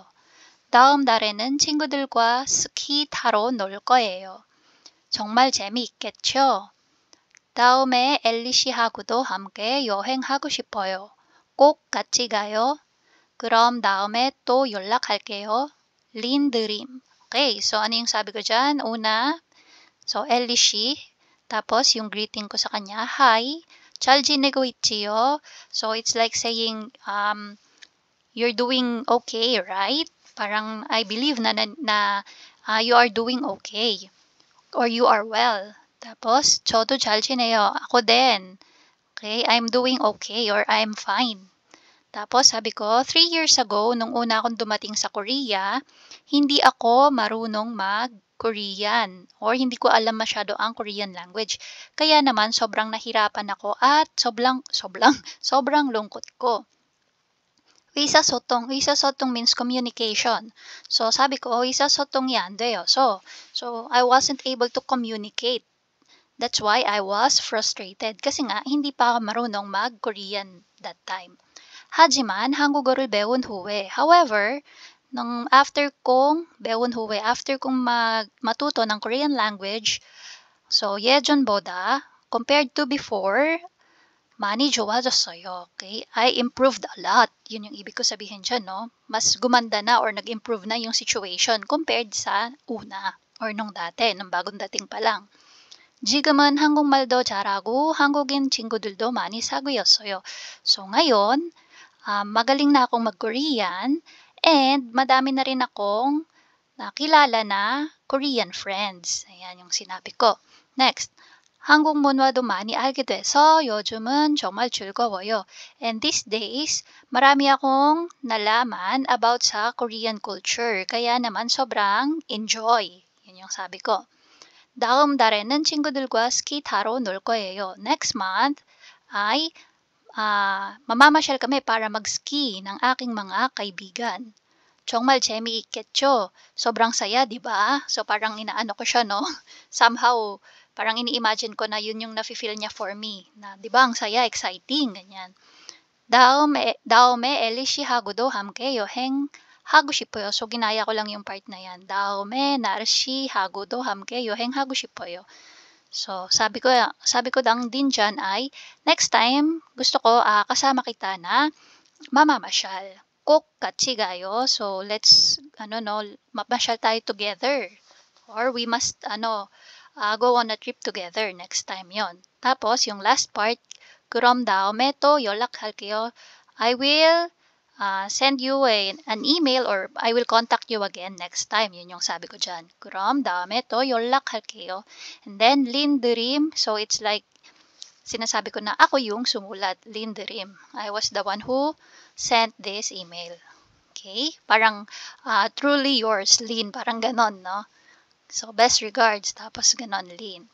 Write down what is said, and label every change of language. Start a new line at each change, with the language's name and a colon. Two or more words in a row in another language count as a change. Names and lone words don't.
Korean: 다음 달에는 친구들과 스키 타러 놀 거예요. 정말 재미있겠죠? 다음에 엘리 씨하고도 함께 여행하고 싶어요. 꼭 같이 가요. 그럼 다음에 또 연락할게요. 린드림.
Filipino: Okay, so ano yung sabi ko dyan? Una, so Ellie she. Tapos yung greeting ko sa kanya, hi.
Korean: 잘 지내고 있지요?
English: So, it's like saying, you're doing okay, right? Parang, I believe na you are doing okay. Or you are well.
Filipino: Tapos,
Korean: 저도 잘 지내요.
Filipino: Ako din.
English: Okay, I'm doing okay or I'm fine.
Filipino: Tapos, sabi ko,
English: 3 years ago,
Filipino: nung una akong dumating sa Korea, hindi ako marunong Korean or hindi ko alam masyado ang
English: Korean language.
Filipino: Kaya naman sobrang nahirapan ako at sobrang lungkot ko.
English: 의사소통 means communication.
Filipino: So sabi ko,
Korean: 의사소통이 안 돼요.
English: So I wasn't able to communicate. That's why I was frustrated.
Filipino: Kasi nga, hindi pa ako marunong mag-Korean
English: that time.
Korean: 하지만 한국어를 배운 후에, however,
English: after
Filipino: kong matuto ng
English: Korean language, so 예전보다, compared to before,
Korean: 많이 좋아졌어요.
English: Okay? I improved a lot.
Filipino: Yun yung ibig ko sabihin dyan, no? Mas gumanda na or nag-improve na yung situation compared sa una or nung dati, nung bagong dating pa lang.
Korean: 지금은 한국말도 잘하고 한국인 친구들도 많이 사귀었어요.
Filipino: So ngayon, magaling na akong mag-Korean and madami na rin akong nakilala na
English: Korean friends.
Filipino: Ayan yung sinabi ko. Next,
Korean: 한국 문화도 많이 알게 돼서 요즘은 정말 즐거워요.
English: And these days,
Filipino: marami akong nalaman about sa
English: Korean culture.
Filipino: Kaya naman sobrang enjoy. Yun yung sabi ko.
Korean: 다음 달에는 친구들과 스키 타러 놀 거예요.
English: Next month
Filipino: ay mamamasyal kami para mag-ski ng aking mga kaibigan.
Korean: 정말 재미있겠죠?
Filipino: Sobrang saya, di ba? So parang inaano ko siya, no? Somehow, parang ini-imagine ko na yun yung nafe-feel niya
English: for me.
Filipino: Na, di ba, ang saya, exciting, ganyan.
Korean: 다음에 엘리 씨하고도 함께 여행하고 싶어요.
Filipino: So ginaya ko lang yung part na yan.
Korean: 다음에 나르 씨하고도 함께 여행하고 싶어요.
Filipino: So sabi ko lang din dyan ay
English: next time
Filipino: gusto ko kasama kita na mamamasyal.
Korean: 꼭 같이 가요.
English: So let's
Filipino: mamasyal tayo together.
English: Or we must go on a trip together next time yon.
Filipino: Tapos yung last part,
Korean: 그럼 다음에 또 연락할게요.
English: I will send you an email or I will contact you again next time.
Filipino: Yun yung sabi ko dyan.
Korean: 그럼 다음에 또 연락할게요.
English: And then
Filipino: Linderim,
English: so it's like
Filipino: sinasabi ko na ako yung sumulat, Linderim.
English: I was the one who sent this email. Okay? Parang truly yours, Lin.
Filipino: Parang ganon, no?
English: So, best regards.
Filipino: Tapos ganon, Lin.